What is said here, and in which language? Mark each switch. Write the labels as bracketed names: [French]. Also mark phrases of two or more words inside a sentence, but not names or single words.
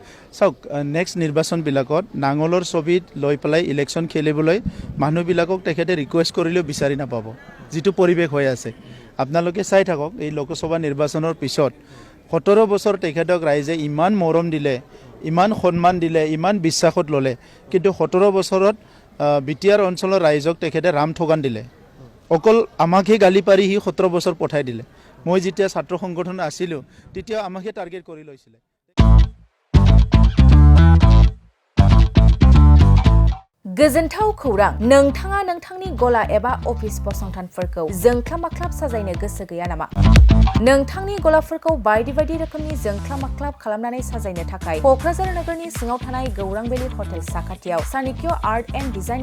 [Assamese] চাওক নেক্সট নিৰ্বাচনবিলাকত নাঙলৰ ছবিত লৈ পেলাই ইলেকশ্যন খেলিবলৈ মানুহবিলাকক তেখেতে ৰিকুৱেষ্ট কৰিলেও বিচাৰি নাপাব যিটো পৰিৱেশ হৈ আছে আপোনালোকে চাই থাকক এই লোকসভা নিৰ্বাচনৰ পিছত 17 বছৰ তেখেতক ৰাইজে ইমান মৰম দিলে ইমান সন্মান দিলে ইমান বিশ্বাসত ল'লে কিন্তু 17 বছৰত বিটিআৰ অঞ্চলৰ ৰাইজক তেখেতে ৰাম ঠগান দিলে অকল আমাকহে গালি পাৰি সি 17 বছৰ পঠাই দিলে মই যেতিয়া ছাত্ৰ সংগঠন আছিলোঁ তেতিয়া আমাকহে টাৰ্গেট কৰি লৈছিলে [Bodo] गोजोनथाव खौरां नोंथाङा नोंथांनि गला एबा अफिस फसंथानफोरखौ जोंख्लाब माख्लाब साजायनो गोसो गैया नामा नोंथांनि गलाफोरखौ बायदि बायदि रोखोमनि जोंख्लाब माख्लाब खालामनानै साजायनो थाखाय क'क्राझार नोगोरनि सिङाव थानाय गौरांबेली हटेल साखाथियाव चाणक्य आर्ट एन्ड डिजाइन